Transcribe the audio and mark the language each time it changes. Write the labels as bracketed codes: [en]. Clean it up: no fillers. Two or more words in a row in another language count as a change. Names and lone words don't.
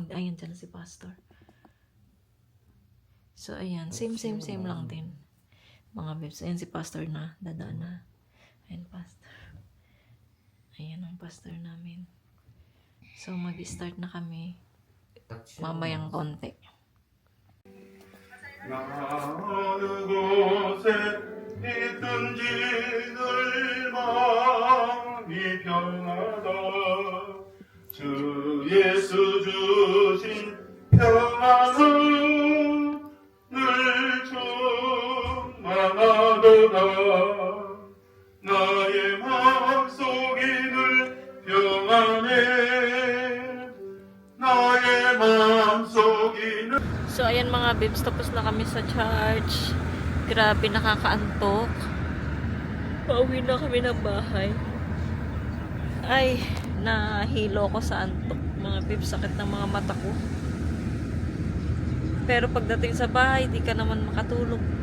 [tl] Ayan dyan si Pastor. So, ayan. Same lang din. Mga bebs. Ayan si Pastor na. Dadaan na. Ayan, Pastor. Ayan ang Pastor namin. So, mag-start na kami. Mamayang konti. [ko] 어느 곳에 있든지 늘 마음이 평하다 주 예수 주신 평안은 늘 충만하도다 나의 마음속이 늘 평안해 나의 마음속이 늘 [tl] So, ayan mga bibs, tapos na kami sa church. Grabe, nakakaantok. Pauwi na kami ng bahay. Ay, nahilo ko sa antok. Mga bibs, sakit ng mga mata ko. Pero pagdating sa bahay, di ka naman makatulog.